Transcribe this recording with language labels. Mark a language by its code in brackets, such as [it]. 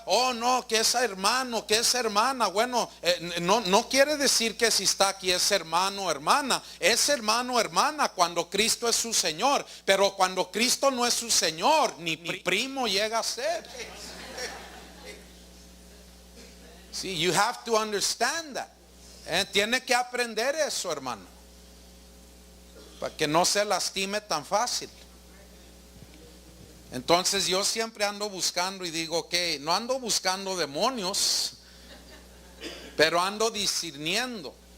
[es] Oh no, que es hermano, que es hermana. Bueno, no quiere decir que si está aquí es hermano o hermana. Es hermano o hermana cuando Cristo es su Señor. Pero cuando Cristo no es su Señor, ni primo llega a ser. [en] Sí, you have to understand that. [es] Tiene que aprender eso, hermano, para que no se lastime tan fácil. Entonces yo siempre ando buscando y digo, ok, no ando buscando demonios, pero ando discerniendo.